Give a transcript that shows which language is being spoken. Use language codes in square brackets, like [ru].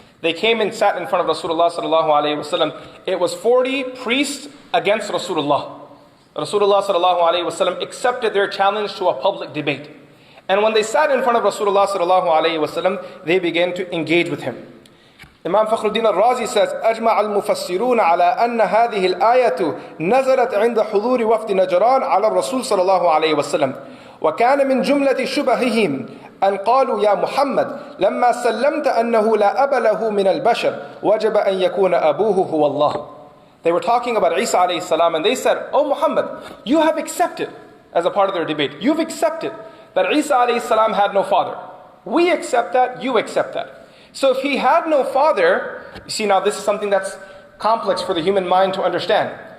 [en] They came and sat in front of Rasulullah sallallahu alaihi wasallam. It was 40 priests against Rasulullah. Rasulullah sallallahu alaihi wasallam accepted their challenge to a public debate. And when they sat in front of Rasulullah sallallahu alaihi wasallam, they began to engage with him. Imam Fakhruddin al-Razi says, [ar] أجمع المفسرون على أن هذه الآية نزلت عند حضور وفد نجران على الرسول صلى الله عليه وسلم وكان من جملة شبههم أن قالوا يا محمد لما سلمت أنه لا أب له من البشر وجب أن يكون أبوه هو الله. [en] They were talking about Isa alayhi salam and they said, Oh Muhammad, you have accepted, as a part of their debate, you've accepted that Isa alayhi salam had no father. We accept that, you accept that. So if he had no father, you see now this is something that's complex for the human mind to understand.